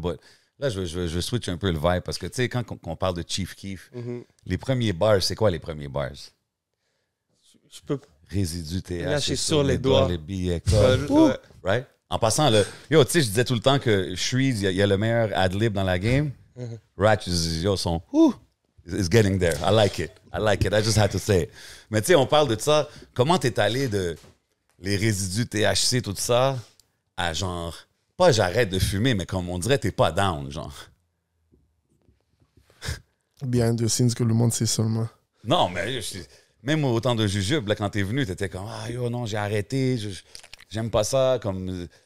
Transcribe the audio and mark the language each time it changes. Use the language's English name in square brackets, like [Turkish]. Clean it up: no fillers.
[English] But [French] là, je veux switch un peu le vibe parce que, tu sais, quand on parle de Chief Keef, Mhm. les premiers bars, c'est quoi les premiers bars? Je peux Résidus TH. Lâcher sur les doigts. Les billets. pas. Ouais. [English] Right? [French] En passant, yo, tu sais, je disais tout le temps que Shreeds, il y a le meilleur ad-lib dans la game. Mhm. [English] Ratch, yo, son, is getting there. I like it. I just had to say it. [French] Mais tu sais, on parle de ça. Comment t'es allé de les résidus THC, tout ça, à genre, pas j'arrête de fumer, mais comme on dirait, t'es pas down, genre. [English] Behind the scenes [French] que le monde sait seulement. Non, mais même au temps de Jujube, là, quand t'es venu, t'étais comme, ah, yo, non, j'ai arrêté, j'aime pas ça, comme...